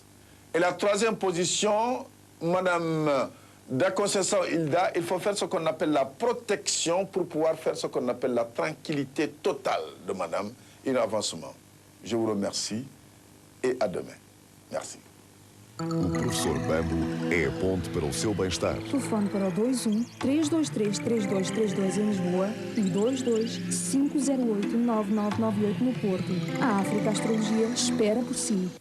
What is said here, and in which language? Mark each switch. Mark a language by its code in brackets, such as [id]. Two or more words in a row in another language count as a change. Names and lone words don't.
[fr] Et la 3e position, madame Conceição Hilda, il faut faire ce qu'on appelle la protection pour pouvoir faire ce qu'on appelle la tranquillité totale de madame et l'avancement. Je vous remercie et à demain. Merci. [pt] O professor Bambo é a ponte para o seu bem-estar. Telefone para o 21 323 3232 em Lisboa e 22 508 9998 no Porto. A África Astrologia espera por si.